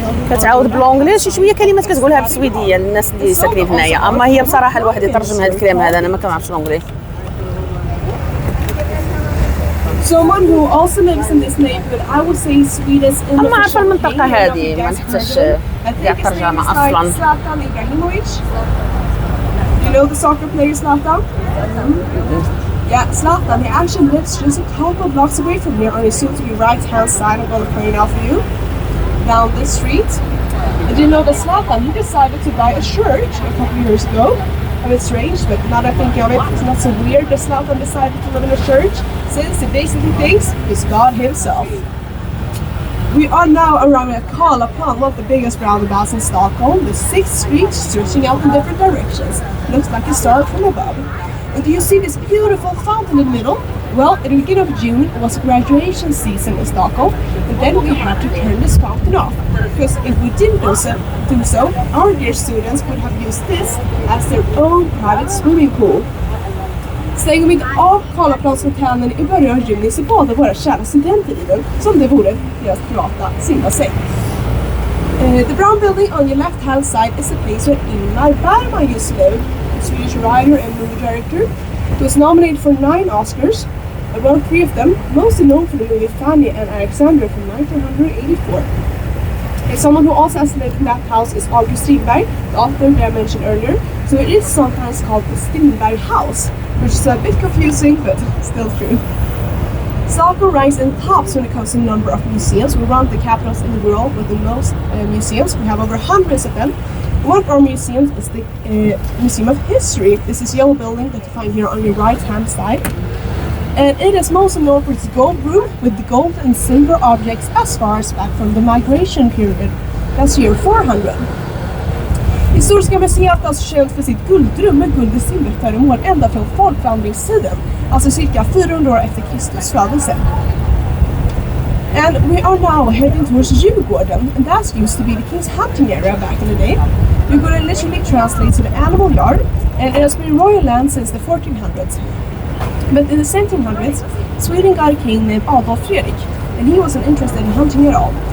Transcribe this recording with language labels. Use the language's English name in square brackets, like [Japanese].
[Arabic] كتعاود بالونجلي شي شويه كلمات كتقولها بالسويديه للناس اللي ساكنين هنايا، اما هي بصراحه الواحد يترجم هذا الكلام هذا، انا ما كنعرفش الونجلي. [English] Someone who also lives in this neighborhood, I would say Sweden's in [Arabic] اما عارفه المنطقه هذه ما نحتاجش كاع ترجمه اصلا. [English] Zlatan Ibrahimovic. You know the soccer player Zlatan? Yeah, Zlatan, he actually lives just a couple blocks away from here on his soon-to-be right-hand side. I'm going to point out for you. Down this street. And you know that Zlatan, he decided to buy a church a couple years ago. A bit strange, but now that I think of it, it's not so weird that Zlatan decided to live in a church, since he basically thinks he's God himself. We are now around at Karlaplan, one of the biggest roundabouts in Stockholm, with 6 streets stretching out in different directions. Looks like it started from above. And do you see this beautiful fountain in the middle? Well, at the beginning of June, it was graduation season in Stockholm, and then we had to turn this fountain off. Because if we didn't do so, our dear students would have used this as their own private swimming pool. [Swedish] Stänger vi inte av Karlaplanshotellet i början av juni så badar våra kära studenter i den som det vore deras privata simbassäng. [English] The brown building on your left hand side is the place where Ingmar Bergman used to live, a Swedish writer and movie director who was nominated for 9 Oscars, and won 3 of them, mostly known for the movie Fanny and Alexander from 1984. And someone who also has lived in that house is August Strindberg, the author that I mentioned earlier, so it is sometimes called the Strindberg House, which is a bit confusing, but still true. Stockholm ranks in the tops when it comes to the number of museums. We're one of the capitals in the world with the most museums. We have over hundreds of them. One of our museums is the Museum of History. This is a yellow building that you find here on your right-hand side. And it is mostly known for its gold room with the gold and silver objects as far as back from the migration period. That's year 400. [Swedish] Historiska museet är alltså känt för sitt guldrum med guld- och silverföremål ända från folkvandringstiden, alltså cirka 400 år efter Kristus födelse. [English] And we are now heading towards Djurgården, and that used to be the king's hunting area back in the day. Djurgården literally translates to the animal yard, and it has been royal land since the 1400s. But in the 1700s, Sweden got a king named Adolf Fredrik, and he wasn't interested in hunting at all.